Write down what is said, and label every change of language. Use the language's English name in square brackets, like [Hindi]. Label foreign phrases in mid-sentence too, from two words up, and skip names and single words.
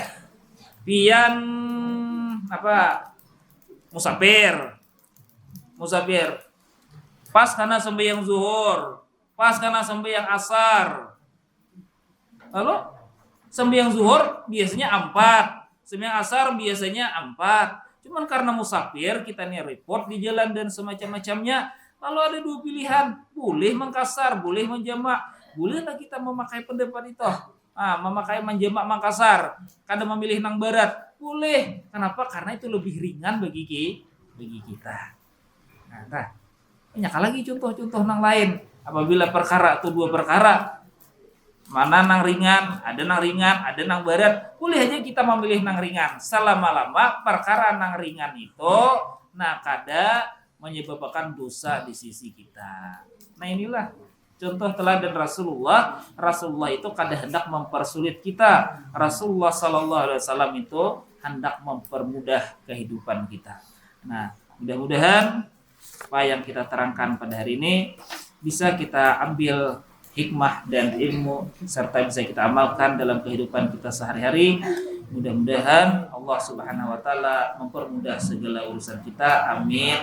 [Banjar] Pian musafir pas karena sembahyang zuhur, pas karena sembahyang asar. [Indonesian] Lalu sembahyang zuhur biasanya 4, sembahyang asar biasanya 4. Cuman karena musafir kita nih repot di jalan dan semacam-macamnya, lalu ada dua pilihan, boleh mengkasar, boleh menjamak. Bolehlah kita memakai pendapat itu. Memakai menjamak Makassar, kadang memilih [Banjar] nang barat, [Indonesian] boleh. Kenapa? Karena itu lebih ringan bagi kita. Nah, banyak lagi contoh-contoh nang lain. Apabila perkara itu dua perkara, [Banjar] mana nang ringan, ada nang barat, boleh aja kita memilih nang ringan. Selama-lama perkara nang ringan itu, kada menyebabkan dosa di sisi kita. [Indonesian] Nah, inilah contoh teladan Rasulullah. [Banjar] Rasulullah itu kada hendak mempersulit kita. [Indonesian] Rasulullah [Arabic] صلى الله عليه وسلم [Indonesian] itu hendak mempermudah kehidupan kita. Nah, mudah-mudahan apa yang kita terangkan pada hari ini bisa kita ambil hikmah dan ilmu serta bisa kita amalkan dalam kehidupan kita sehari-hari. Mudah-mudahan Allah [Arabic] سبحانه وتعالى [Indonesian] mempermudah segala urusan kita.